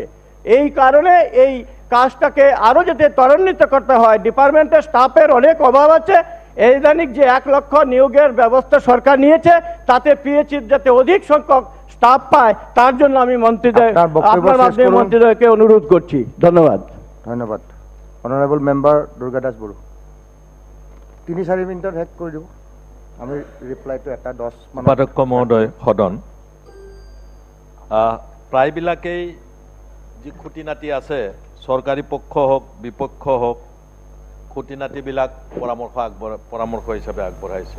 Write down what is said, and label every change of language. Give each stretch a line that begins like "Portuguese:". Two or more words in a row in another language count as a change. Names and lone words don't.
Bangla: এই কারণে এই কাজটাকে আরও যাতে ত্বরান্বিত করতে হয়, ডিপার্টমেন্টের স্টাফের অনেক অভাব আছে। এই ইদানিং যে 1 লক্ষ নিয়োগের ব্যবস্থা সরকার নিয়েছে, তাতে পিএইচই যাতে অধিক সংখ্যক স্টাফ পায়, তার জন্য আমি আপনার মাধ্যমে মন্ত্রীদেরকে অনুরোধ করছি। ধন্যবাদ।
Assamese: ধন্যবাদ।
English: honourable member
Assamese: দুর্গা দাস বড়ো, 3-4 মিনিটত শেষ কৰি দিব। আমি ৰিপ্লাইটো 1-10 উপাধ্যক্ষ মহোদয়, সদন প্ৰায়বিলাকেই যি খুঁটি নাটি আছে, চৰকাৰী পক্ষ হওক বিপক্ষ হওক, খুঁটি নাটিবিলাক পৰামৰ্শ হিচাপে আগবঢ়াইছে।